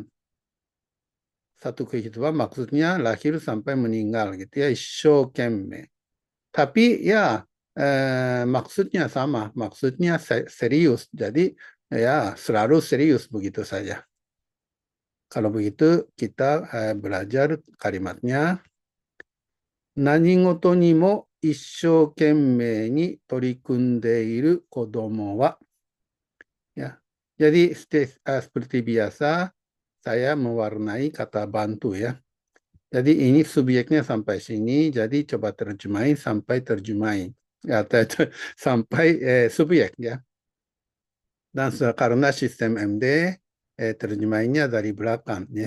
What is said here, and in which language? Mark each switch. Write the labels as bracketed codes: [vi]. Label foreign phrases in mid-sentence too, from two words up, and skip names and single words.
[id] Satu kehidupan maksudnya lahir sampai meninggal gitu ya. Isshokenmei. Tapi ya maksudnya sama. Maksudnya serius. Jadi ya selalu serius begitu saja. Kalau begitu kita belajar kalimatnya. [ja] 何事にも一生懸命に取り組んでいる子供は. [id] Ya. Jadi seperti biasa saya mewarnai kata bantu ya. Jadi ini subjeknya sampai sini. Jadi coba terjemahin sampai terjemahin. Ya, sampai subjek ya. Dan karena sistem MD terjemahinnya dari belakang ya.